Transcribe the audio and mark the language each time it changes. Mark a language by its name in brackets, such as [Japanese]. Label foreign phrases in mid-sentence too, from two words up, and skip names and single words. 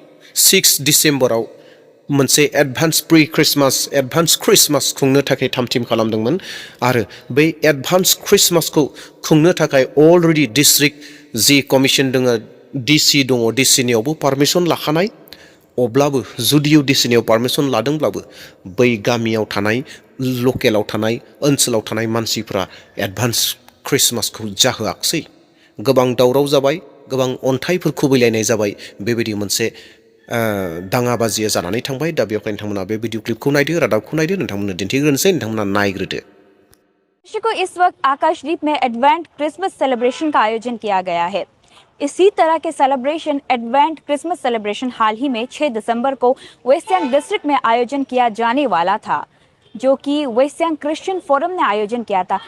[Bodo] 6 डिसेम्बराव मोनसे [English] advance pre Christmas [Bodo] खुंनो थाखाय थामथिम खालामदोंमोन आरो बै [English] advance Christmas [Bodo] खुंनो थाखाय [English] already district ji commission [Bodo] दङ, DC दङ, DCनियावबो पारमिसन लाखानाय अब्लाबो जुदिअ डिसिनियाव पारमिसन लादोंब्लाबो बै गामियाव थानाय लकेलाव थानाय ओनसोलाव थानाय मानसिफ्रा [English] advance Christmas [Bodo] जाहोआखसै। गोबां दावराव जाबाय, गोबां अन्थाइफोर खुबैलायनाय जाबाय, बेबायदि मोनसे दाङाबाजिया जानानै थांबाय। दा बेवहाय नोंथांमोना बे [English] video clip [Bodo] नायदो, रादाबखौ नायदो, नोंथांमोननो दिन्थिग्रोनोसै, नोंथांमोना नायग्रोदो। [Hindi] को इस वक्त आकाशदीप में [English] Advent Christmas celebration [Hindi] का आयोजन किया गया है। इसी तरह के [English] celebration Advent Christmas celebration [Hindi] हाल ही में 6 दिसंबर को [English] Western District [Hindi] में आयोजन किया जाने वाला था, जो कि वेस्टर्न क्रिश्चियन फोरम ने आयोजन किया था।